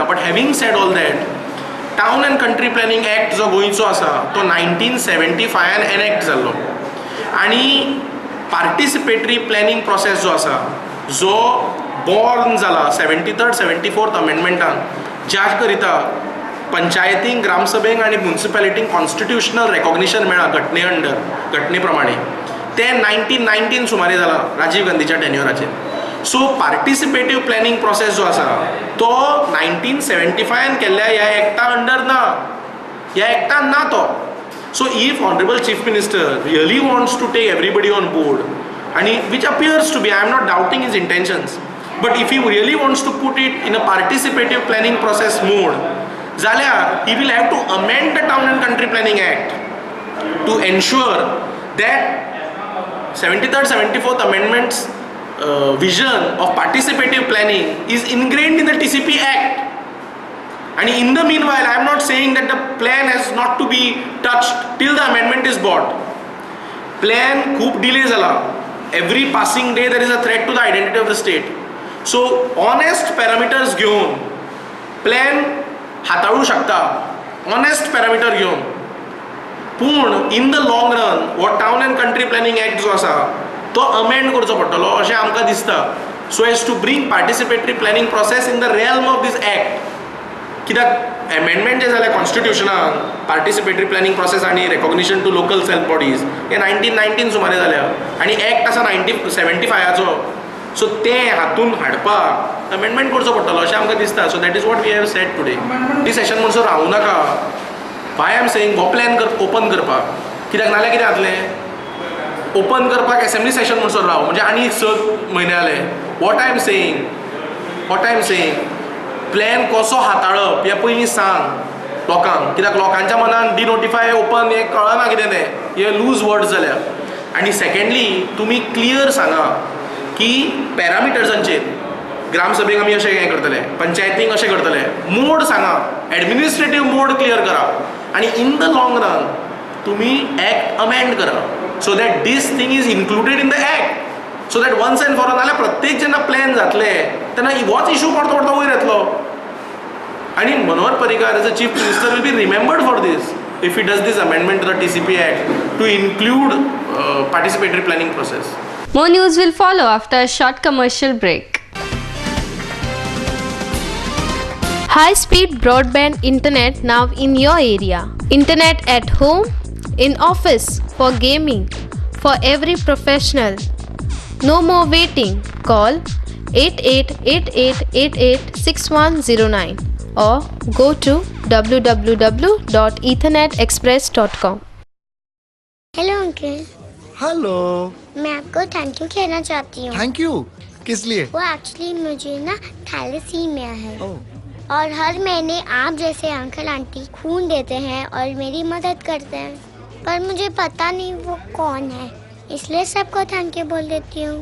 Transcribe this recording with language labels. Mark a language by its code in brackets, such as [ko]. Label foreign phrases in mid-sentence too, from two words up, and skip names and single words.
[en] but having said all that, [kok] टावन अँड कंट्री प्लॅनिंग एक्ट जो गोंयचो आसा तो 1975 एनॅक्ट जाल्लो, आनी [en] participatory planning process [kok] जो आसा जो बॉर्न जाला 73rd 74th अमेंडमेंटान, ज्या करिता पंचायतींक, ग्रामसभेक आनी म्युनिसिपॅलिटींक [en] constitutional recognition [kok] मेळ्ळा घटने प्रमाणे, तें 1919 सुमारे जालां राजीव गांधीच्या टेन्युराचेर. सो [en] participative planning process [kok] जो आसा तो 1975 केल्ल्या ह्या एक्टा अंडर ना, ह्या एक्टान ना तो. [en] so if honourable Chief Minister really wants to take everybody on board, and which appears to be, I am not doubting his intentions, but if he really wants to put it in a participative planning process mode, then he will have to amend the Town and Country Planning Act to ensure that 73rd 74th amendments vision of participative planning is ingrained in the TCP Act. And in the meanwhile, I am not saying that the plan has not to be touched till the amendment is brought. [kok] Plan खूप delay zala. [en] Every passing day there is a threat to the identity of the state. [kok] So [en] honest parameters [kok] घेऊन plan हाताळू शकता, [en] honest parameter [kok] घेऊन. पूण [en] in the long run, what Town and Country Planning Act [kok] जो आसा तो अमेंड करचो पडटलो अशें आमकां दिसता, [en] so as to bring participatory planning process in the realm of this Act. [kok] कित्याक एमेंडमेंट जे जालें कॉन्स्टिट्युशनान [en] participatory planning process [kok] आनी [en] recognition to local self bodies [kok] हे 1919 सुमारे जाल्या, आनी एक्ट आसा 1975चो. सो तें हातून हाडपाक अमेंडमेंट करचो पडटलो अशें आमकां दिसता. [en] so that is what we have said today. [kok] ती सेशन म्हणसर रावूं नाका. [en] why I am saying [kok] हो प्लॅन ओपन करपाक, कित्याक नाल्यार कितें जातलें, ओपन करपाक [en] assembly session [kok] म्हणसर राव, म्हणजे आनी 6 म्हयने जाले. [en] what I am saying [kok] प्लॅन कसो हाताळप हे पयलीं सांग लोकांक, कित्याक लोकांच्या मनान [en] denotify open [kok] हें कळना कितें तें, हे [en] loose words [kok] जाल्या. आनी सेकेंडली तुमी क्लियर सांगा की पॅरामिटर्सांचेर ग्रामसभेक आमी अशें हें करतले, पंचायतींक अशें करतले, मोड सांगा, [en] administrative mode [kok] क्लियर करा, आनी [en] in the long run [kok] तुमी [en] act amend [kok] करा, [en] so that this thing is included in the act, so that once and for all [kok] नाल्यार प्रत्येक जेन्ना प्लॅन जातले तेन्ना होच इशू परतो परतो वयर येतलो. [en] and Manohar Parrikar as a Chief Minister will be remembered for this if he does this amendment to the TCP Act to include participatory planning process. More news will follow after a short commercial break. High-speed broadband internet now in your area. Internet at home, in office, for gaming, for every professional. No more waiting. Call 8888886109 or go to www.ethernetexpress.com. hello uncle. [hi] हेलो. मैं आपको [en] thank you [hi] कहना चाहती हूँ. [en] thank you [hi] किस लिए? वो एक्चुअली मुझे ना थैलेसीमिया है. ओह. और हर महीने आप जैसे अंकल आंटी खून देते हैं और मेरी मदद करते हैं, पर मुझे पता नहीं वो कौन है, इसलिए सबको [en] thank you [hi] बोल देती हूँ.